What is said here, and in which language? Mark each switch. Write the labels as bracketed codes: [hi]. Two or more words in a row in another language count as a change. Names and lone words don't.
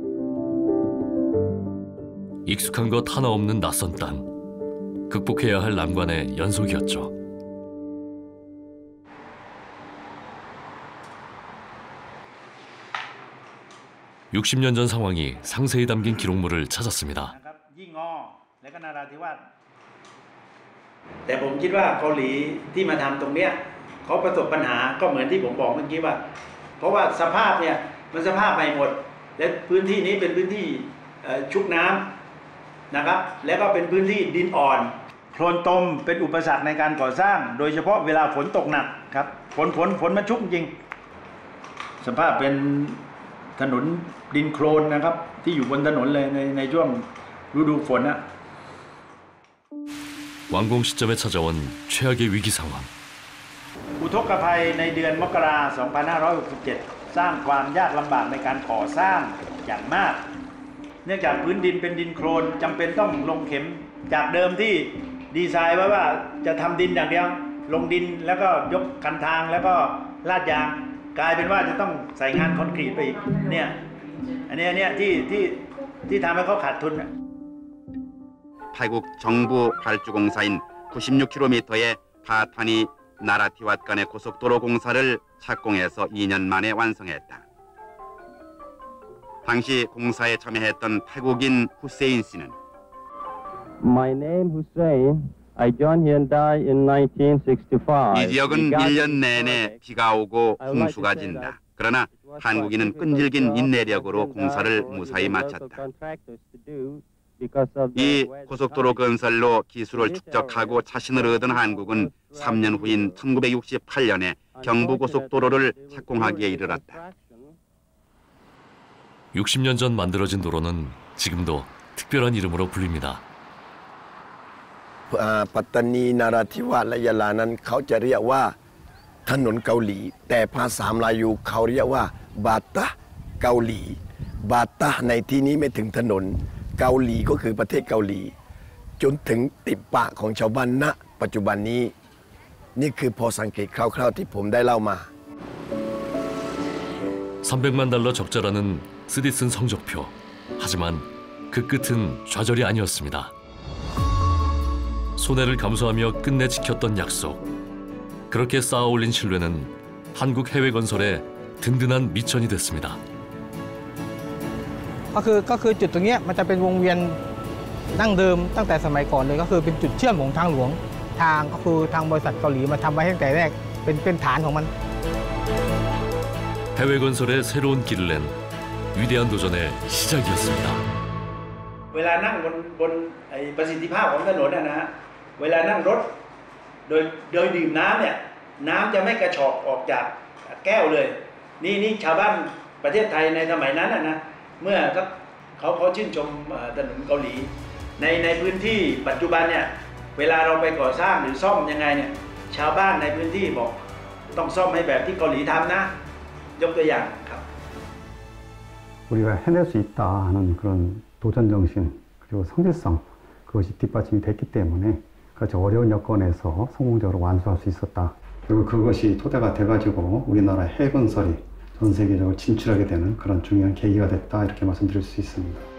[ko] 익숙한 것 하나 없는 낯선 땅. 극복해야 할 난관의 연속이었죠. (60년) 전 상황이 상세히 담긴 기록물을 찾았습니다. [th] แต่ผมคิดว่าเกาหลีที่มาทำตรงเนี้ยเขาประสบปัญหาก็เหมือนที่ผมบอกเมื่อกี้ว่าเพราะว่าส ภาพเนี่ยมันสภาพใหม่หมดและพื้นที่นี้เป็นพื้นที่ชุกน้ำนะครับแล้วก็เป็นพื้นที่ดินอ่อนโคลนตมเป็นอุปสรรคในการก่อสร้างโดยเฉพาะเวลาฝนตกหนักครับฝนมันชุกจริงสภาพเป็นถนนดินโคลนนะครับที่อยู่บนถนนเลยในช่วงฤดูฝนนะ [ko] 완공 시점에 찾아온 최악의 위기 상황. [th] อุทกภัยในเดือนมกราคม 2567 สร้างความยากลำบากในการก่อสร้างอย่างมากเนื่องจากพื้นดินเป็นดินโคลนจำเป็นต้องลงเข็มจากเดิมที่ดีไซน์ไว้ว่าจะทำดินอย่างเดียวลงดินแล้วก็ยกคันทางแล้วก็ลาดยางกลายเป็นว่าจะต้องใส่งานคอนกรีตไปอีกเนี่ยอันนี้ที่ทำให้เขาขาดทุน [ko] 태국 정부 발주공사인 96km의 파타니 나라티왓 간의 고속도로 공사를 착공해서 2년 만에 완성했다. 당시 공사에 참여했던 태국인 후세인 씨는 [en] My name Hussein. I joined Hyundai in 1965. [ko] 이 지역은 1년 내내 비가 오고 홍수가 진다. 그러나 한국인은 끈질긴 인내력으로 공사를 무사히 마쳤다. 이 고속도로 건설로 기술을 축적하고 자신을 얻은 한국은 3년 후인 1968년에 경부고속도로를 착공하기에 이르렀다. 60년 전 만들어진 도로는 지금도 특별한 이름으로 불립니다. [th] ปัตตานีนาราธิวาสและยะลานั้นเขาจะเรียกว่าถนนเกาหลีแต่ภาษามลายูเขาเรียกว่าบาตะเกาหลีบาตะในที่นี้ไม่ถึงถนนเกาหลีก็คือประเทศเกาหลีจนถึงติดปากของชาวบ้านณปัจจุบันนี้นี่คือพอสังเกตคร่าวๆที่ผมได้เล่ามา [ko] 300만 달러 적자라는 쓰디쓴 성적표. 하지만 그 끝은 좌절이 아니었습니다. 손해를 감수하며 끝내 지켰던 약속. 그렇게 쌓아올린 신뢰는 한국 해외 건설의 든든한 미천이 됐습니다. [th] ก็คือจุดตรงนี้มันจะเป็นวงเวียนดั้งเดิมตั้งแต่สมัยก่อนเลยก็คือเป็นจุดเชื่อมของทางหลวงทางก็คือทางบริษัทเกาหลีมาทำไว้ตั้งแต่แรกเป็นฐานของมัน [ko] 해외 건설의 새로운 길을 낸 위대한 도전의 시작이었습니다. [th] เวลานั่งบนประสิทธิภาพของถนนนะฮะเวลานั่งรถโดยดื่มน้ำเนี่ยน้ำจะไม่กระชอกออกจากแก้วเลยนี่ชาวบ้านประเทศไทยในสมัยนั้นนะเมื่อเขาชื่นชมถนนเกาหลีในพื้นที่ปัจจุบันเนี่ยเวลาเราไปก่อสร้างหรือซ่อมยังไงเนี่ยชาวบ้านในพื้นที่บอกต้องซ่อมให้แบบที่เกาหลีทำนะยกตัวอย่างครับ [ko] 우리가 해낼 수 있다 하는 그런 도전 정신 그리고 성실성 그것이 뒷받침이 됐기 때문에 그렇죠 어려운 여건에서 성공적으로 완수할 수 있었다. 그리고 그것이 토대가 돼가지고 우리나라 해외 건설이 전 세계적으로 진출하게 되는 그런 중요한 계기가 됐다 이렇게 말씀드릴 수 있습니다.